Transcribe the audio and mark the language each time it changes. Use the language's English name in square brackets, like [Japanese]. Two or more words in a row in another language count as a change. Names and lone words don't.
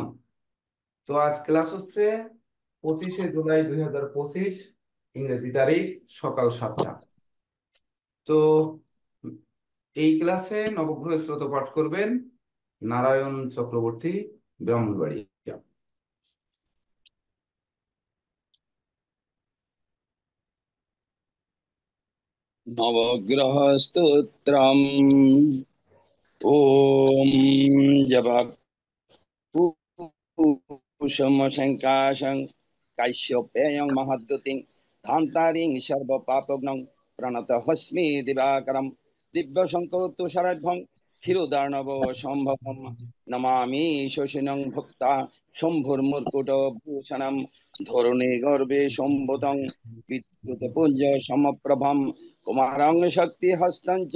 [Bangla] তো আজ ক্লাস হচ্ছে 25শে জুলাই 2025, ইংরেজি তারিখ, সকাল 7টা। তো এই ক্লাসে নবগ্রহ স্তোত্র পাঠ করবেন নারায়ণ চক্রবর্তী, ব্রাহ্মণবাড়িয়া। [Sanskrit] नवग्रहस्तोत्रम्। ॐ जपकुसुमशङ्काशं काश्यपेयं महद्युतिं धान्तारिं सर्वपापघ्नं प्रणतहस्मि दिवाकरं दिव्यशङ्कोत्तुषाराढ्यं क्षीरोदार्णव सम्भवं नमामि शशिनं भक्ता शम्भुर्मुर्कुटभूषणं धरणिगर्भे सम्भुतं विद्युतपुञ्ज समप्रभं कुमारं शक्तिहस्तं च